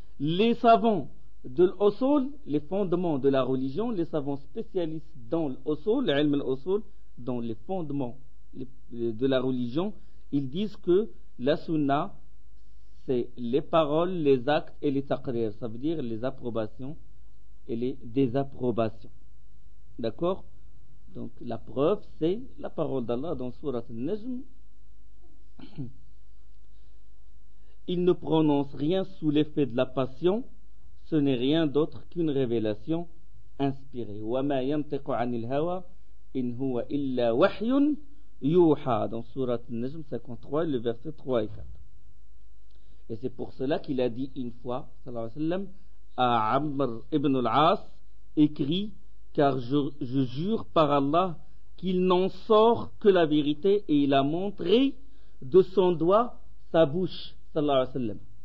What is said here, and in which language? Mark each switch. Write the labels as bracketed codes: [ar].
[fr] Les savants de l'usul, les fondements de la religion, les savants spécialistes dans l'usul, l'ilm al-usul, dans les fondements de la religion, ils disent que la sunna, c'est les paroles, les actes et les taqrir, ça veut dire les approbations et les désapprobations. D'accord? Donc la preuve, c'est la parole d'Allah dans Surat Al-Najm. Il ne prononce rien sous l'effet de la passion, ce n'est rien d'autre qu'une révélation inspirée. [ar] وَمَا يَنْتِقُ عَنِ الْهَوَى إِنْ هُوَ إِلَّا وَحْيٌ يُوحَى [fr] dans Surat Al-Najm 53, le verset 3 et 4. Et c'est pour cela qu'il a dit une fois, sallallahu alayhi wa sallam, à Amr ibn al-As, écrit, car je jure par Allah qu'il n'en sort que la vérité, et il a montré de son doigt sa bouche, sallallahu alayhi wa sallam.